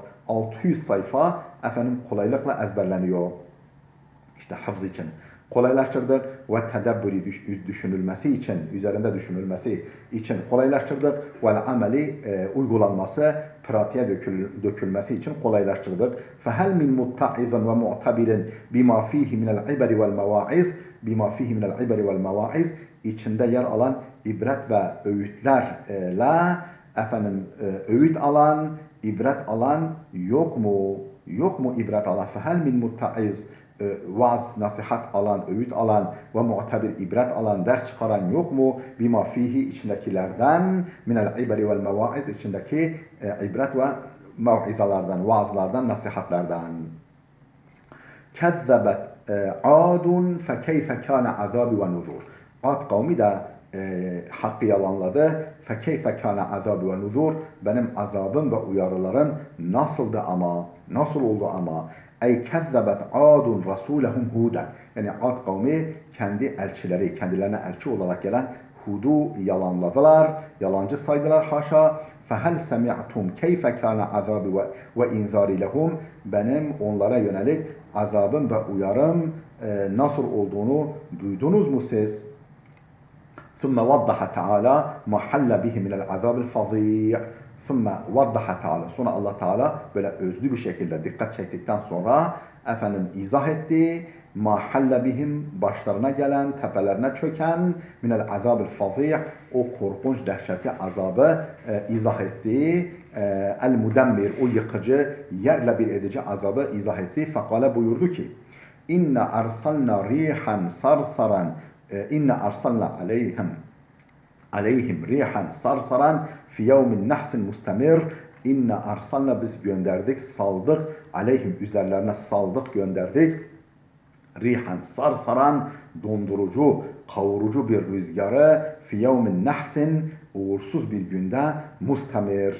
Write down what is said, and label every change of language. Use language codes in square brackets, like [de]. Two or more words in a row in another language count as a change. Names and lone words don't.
[tr] 600 sayfa kolaylıkla ezberleniyor. İşte hafız için kolaylaştırdık ve tedebbürü düşünülmesi için, üzerinde düşünülmesi için kolaylaştırdık ve ameli uygulanması, pratiğe dökülmesi için kolaylaştırdık. [ar] فَهَلْ مِنْ مُتَّعِذٍ وَمُعْتَبِرٍ بِمَا فِيهِ مِنَ الْعِبَرِ وَالْمَوَاعِزِ. بِمَا فِيهِ مِنَ الْعِبَرِ وَالْمَوَاعِزِ. [tr] İçinde yer alan ibret ve öğütlerle öğüt alan, ibret alan yok mu? Yok mu ibret alan? [ar] فَهَلْ مِنْ مُتَّعِذٍ. [tr] Vaaz, nasihat alan, öğüt alan ve mu'tabir, ibret alan, ders çıkaran yok mu? [ar] بما فيه, [tr] içindekilerden, [ar] من العبر والمواعظ, [tr] içindeki ibret ve mev'izalardan, vaazlardan, nasihatlerden. [ar] كذبت عاد فكيف كان عذابي ونذر. [tr] Ad kavmi de hakkı yalanladı. [ar] فكيف كان عذابي ونذر. [tr] Benim azabım ve uyarılarım nasıldı ama, nasıl oldu ama. Ey [ar] كذبت عاد رسولهم هودا. [tr] Yani Ad kavmi kendi elçileri, kendilerine elçi olarak gelen Hud'u yalanladılar, yalancı saydılar haşa. [ar] فَهَلْ سَمِعْتُمْ كَيْفَ كَانَ عَذَابِ وَاِنْذَارِ لَهُمْ. [tr] Benim onlara yönelik azabım ve uyarım nasıl olduğunu duydunuz mu siz? [ar] ثُمَّ وَضَّحَ تَعَالَى مَا حَلَّ بِهِ مِنَ الْعَذَابِ الْفَظِيعِ. ثُمَّ وَضَّحَ تَعَالَى. [tr] Sonra Allah Teala böyle özlü bir şekilde dikkat çektikten sonra izah etti. [ar] مَا حَلَّ بِهِمْ [tr] başlarına gelen, tepelerine çöken [ar] مِنَ الْعَذَابِ الْفَظِيعِ [tr] o korkunç, dehşetli azabı izah etti. El-Mudemmir o yıkıcı, yerle bir edici azabı izah etti. [ar] فقال [tr] buyurdu ki [ar] إنا أرسلنا ريحا صرصرا إنا أرسلنا عليهم ريحا صرصرا في يوم نحس مستمر. إنا أرسلنا [tr] biz gönderdik, saldık, aleyhim üzerlerine saldık, gönderdik. [ar] ريحا صرصرا [tr] dondurucu, kavurucu bir rüzgarı [ar] في يوم نحس [tr] uğursuz bir günde mustemir.